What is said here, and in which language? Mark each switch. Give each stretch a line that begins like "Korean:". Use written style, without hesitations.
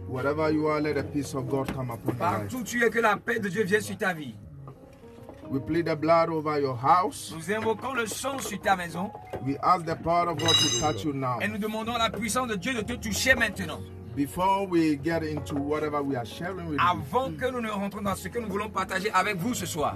English: Wherever you are, let the peace of God come upon your life.
French: Partout où tu es, que la paix de Dieu vienne sur ta vie.
English: We plead the blood over your house.
French: Nous invoquons le sang sur ta maison.
English: We ask the power of God to touch you now.
French: Et nous demandons la puissance de Dieu de te toucher maintenant.
English: Before we get into whatever we are sharing with you,
French: Avant que nous ne rentrions dans ce que nous voulons partager avec vous ce soir,